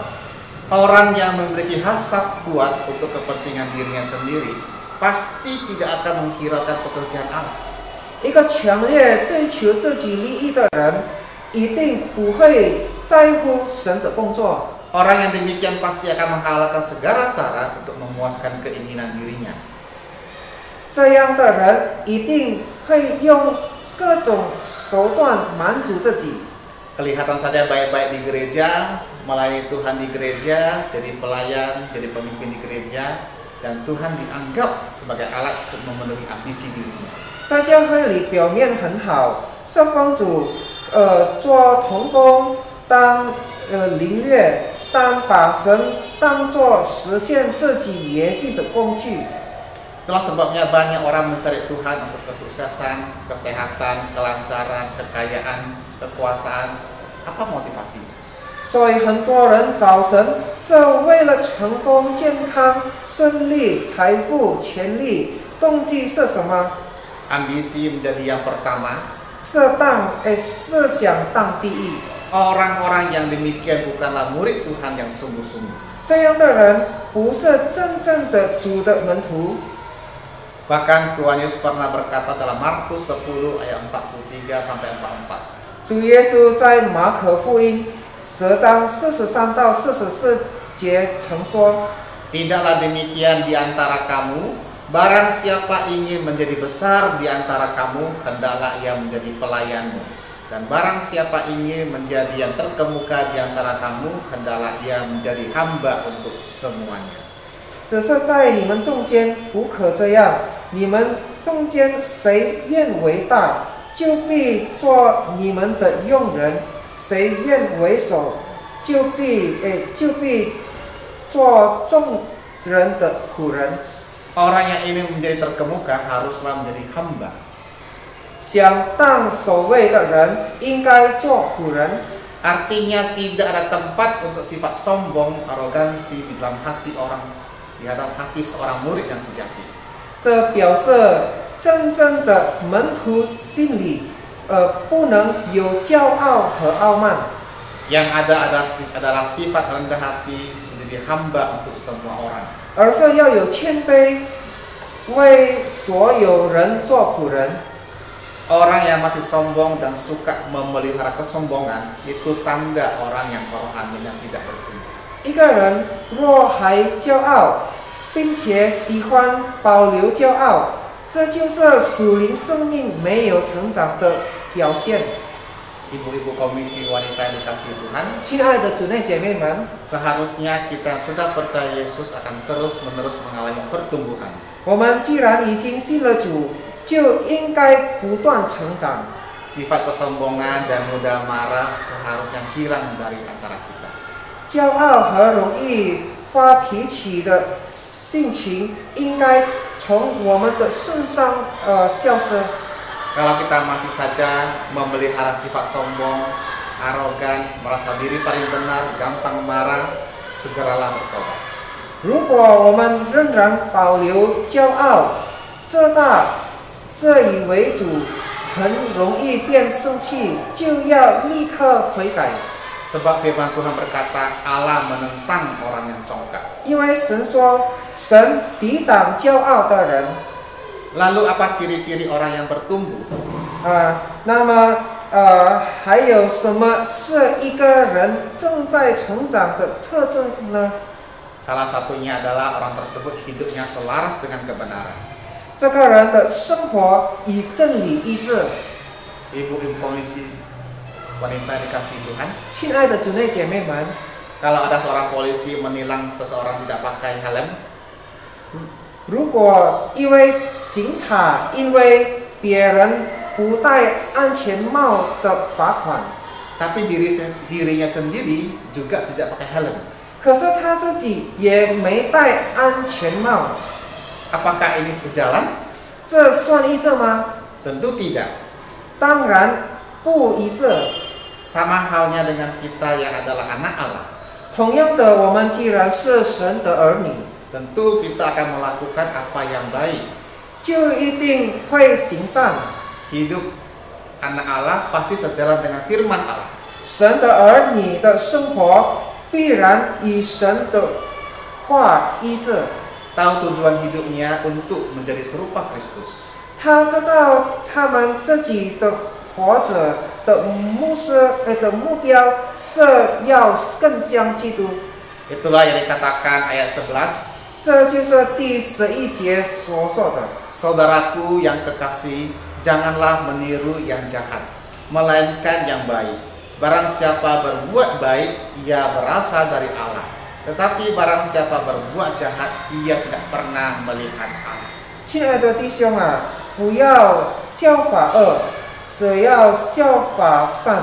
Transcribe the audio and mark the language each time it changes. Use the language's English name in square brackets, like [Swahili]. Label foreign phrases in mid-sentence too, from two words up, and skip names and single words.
[Indonesian] Orang yang memiliki hasrat kuat untuk kepentingan dirinya sendiri pasti tidak akan menghiraukan pekerjaan Allah. [Chinese] 一个强烈追求自己利益的人，一定不会在乎神的工作。 [Indonesian] Orang yang demikian pasti akan menghalalkan segala cara untuk memuaskan keinginan dirinya. [Chinese] 这样的人一定会用各种手段满足自己。 [Indonesian] Kelihatan saja baik-baik di gereja, melayani Tuhan di gereja, jadi pelayan, jadi pemimpin di gereja, dan Tuhan dianggap sebagai alat untuk memenuhi ambisi dirinya. [Chinese] 在教会里表面很好，是奉主做同工，当领略，但把神当作实现自己野心的工具。 [Indonesian] Itulah sebabnya banyak orang mencari Tuhan untuk kesuksesan, kesehatan, kelancaran, kekayaan, kekuasaan. Apa motivasinya? [Chinese] 所以很多人找神是为了成功、健康、顺利、财富、权利，动机是什么？ [Indonesian] Ambisi menjadi yang pertama. [Chinese] 是想当第一。 [Indonesian] Orang-orang yang demikian bukanlah murid Tuhan yang sungguh-sungguh. [Chinese] 这样的人不是真正的主的门徒。 [Indonesian] Bahkan Tuhan Yesus pernah berkata dalam Markus 10 ayat 43 sampai 44. [Chinese] 主耶稣在马可福音 10章43到44节曾说， [Indonesian] Tidaklah demikian di antara kamu, barang siapa ingin menjadi besar di antara kamu, hendaklah ia menjadi pelayanmu. Dan barang siapa ingin menjadi yang terkemuka di antara kamu, hendaklah ia menjadi hamba untuk semuanya. [Chinese] 只是在你们中间不可这样，你们中间谁愿为大，就必做你们的用人；谁愿为首，就必做众人的仆人。 [Indonesian] Orang yang ingin menjadi terkemuka haruslah menjadi hamba. [Chinese] 想当首位的人应该做仆人， [Indonesian] Artinya tidak ada tempat untuk sifat sombong, arogansi di dalam hati orang, di dalam hati seorang murid yang sejati. [Chinese] 这表示真正的门徒心里，不能有骄傲和傲慢。 [Indonesian] Yang adalah sifat rendah hati, menjadi hamba untuk semua orang. [Chinese] 而是要有谦卑，为所有人做仆人。 [Indonesian] Orang yang masih sombong dan suka memelihara kesombongan itu tanda orang yang rohaninya tidak bertumbuh. [Chinese] 一个人若还骄傲，并且喜欢保留骄傲，这就是属灵生命没有成长的表现。 [Indonesian] Ibu-ibu komisi wanita yang dikasihi Tuhan, [Chinese] 亲爱的姊妹姐妹们， [Indonesian] seharusnya kita yang sudah percaya Yesus akan terus-menerus mengalami pertumbuhan. [Chinese] 我们既然已经信了主，就应该不断成长。 [Indonesian] Sifat kesombongan dan mudah marah seharusnya hilang dari antara kita. [Chinese] 骄傲和容易发脾气的性情应该从我们的身上消失。 [Indonesian] Kalau kita masih saja memelihara sifat sombong, arogan, merasa diri paling benar, gampang marah, segeralah bertobat. [Chinese] 如果我们仍然保留骄傲、自以为主，很容易变生气，就要立刻悔改。 [Indonesian] Sebab firman Tuhan berkata, Allah menentang orang yang congkak. [Chinese] 因为神说，神抵挡骄傲的人。 [Indonesian] Lalu apa ciri-ciri orang yang bertumbuh? [Chinese] 那么还有什么是一个人正在成长的特征呢？ [Indonesian] Salah satunya adalah orang tersebut hidupnya selaras dengan kebenaran. [Chinese] 这个人的生活与真理一致。 [Indonesian] Ibu-ibu komisi wanita yang dikasihi Tuhan, [Chinese] 亲爱的姊妹姐妹们， [Indonesian] kalau ada seorang polisi menilang seseorang tidak pakai helm, [Chinese] 如果一位警察因为别人不戴安全帽的罚款， [Indonesian] tapi dirinya sendiri juga tidak pakai helm, [Chinese] 可是他自己也没戴安全帽， [Indonesian] apakah ini sejalan? [Chinese] 这算一致吗？ [Indonesian] Tentu tidak. [Chinese] 当然不一致。 [Indonesian] Sama halnya dengan kita yang adalah anak Allah. [Chinese] 同样的，我们既然是神的儿女， [Indonesian] Tentu kita akan melakukan apa yang baik. [Chinese] 就一定会行善。 [Indonesian] Hidup anak Allah pasti sejalan dengan firman Allah. [Chinese] 神的儿女的生活必然与神的话一致。 [Indonesian] Tahu tujuan hidupnya untuk menjadi serupa Kristus. [Chinese] 他知道他们自己的活着的目标是要更像基督。 [Indonesian] Itulah yang dikatakan ayat 11. [Chinese] 这就是第11节所说的。 [Indonesian] Saudaraku yang kekasih, janganlah meniru yang jahat, melainkan yang baik. Barang siapa berbuat baik, ia berasal dari Allah. Tetapi barang siapa berbuat jahat, ia tidak pernah melihat Allah. [Chinese] 亲爱的弟兄啊，不要效法恶，只要效法善。